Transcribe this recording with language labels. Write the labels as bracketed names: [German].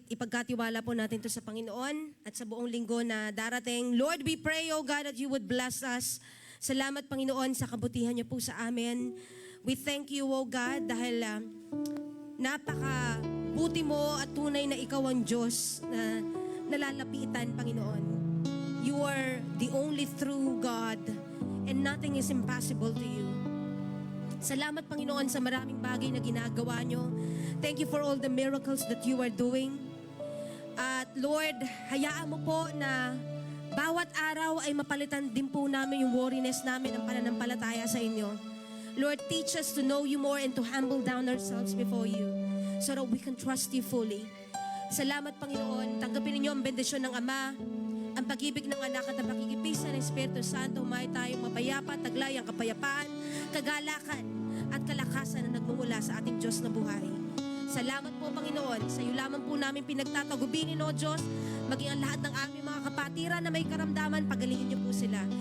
[Filipino] Ipagkatiwala po natin ito sa Panginoon at sa buong linggo na darating. [English] Lord, we pray, O God, that you would bless us. [Filipino] Salamat, Panginoon, sa kabutihan niyo po sa amin. [English] We thank you, O God, [Filipino] dahil napakabuti mo at tunay na ikaw ang Diyos na nalalapitan, Panginoon. [English] You are the only true God and nothing is impossible to you. [Filipino] Salamat, Panginoon, sa maraming bagay na ginagawa nyo. [English] Thank you for all the miracles that you are doing. [Filipino] At Lord, hayaan mo po na bawat araw ay mapalitan din po namin yung worriness namin ng pananampalataya sa inyo. [English] Lord, teach us to know you more and to humble down ourselves before you so that we can trust you fully. [Filipino] Salamat, Panginoon. Tanggapin ninyo ang bendisyon ng Ama, ang pag-ibig ng Anak at ang pakikipisa ng Espiritu Santo. May tayong mapayapa, taglay ang kapayapaan, kagalakan at kalakasan na nagmumula sa ating Diyos na buhay. Salamat po, Panginoon. Sa iyo lamang po namin pinagtatagubinin, O Diyos, maging ang lahat ng aming mga kapatiran na may karamdaman, pagalingin niyo po sila.